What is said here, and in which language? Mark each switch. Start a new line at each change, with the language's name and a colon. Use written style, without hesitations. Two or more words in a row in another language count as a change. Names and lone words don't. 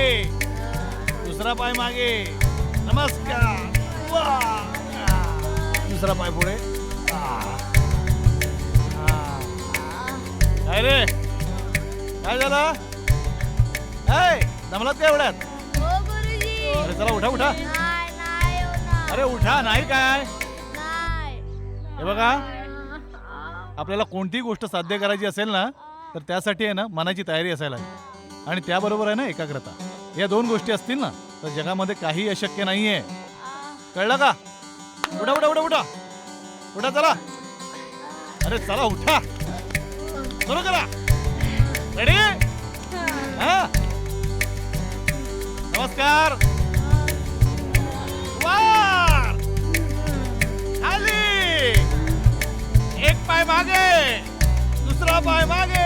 Marathi: दुसरा पाय मागे. नमस्कार. दुसरा पाय पुढे. काय रे, काय झालं? दमलात काय एवढ्यात? अरे चला उठा उठा. अरे उठा. नाही काय? हे बघा, आपल्याला कोणतीही गोष्ट साध्य करायची असेल ना, तर त्यासाठी आहे ना मनाची तयारी असायला हवी, आणि त्याबरोबर आहे ना एकाग्रता. या दोन गोष्टी असतील ना तर जगामध्ये काही अशक्य नाहीये. कळलं का? उठा उठा उठा उठा उठा. चला. अरे चला उठा. सुरू करा. रेडी? हा. नमस्कार. वर. खाली. एक पाय मागे. दुसरा पाय मागे.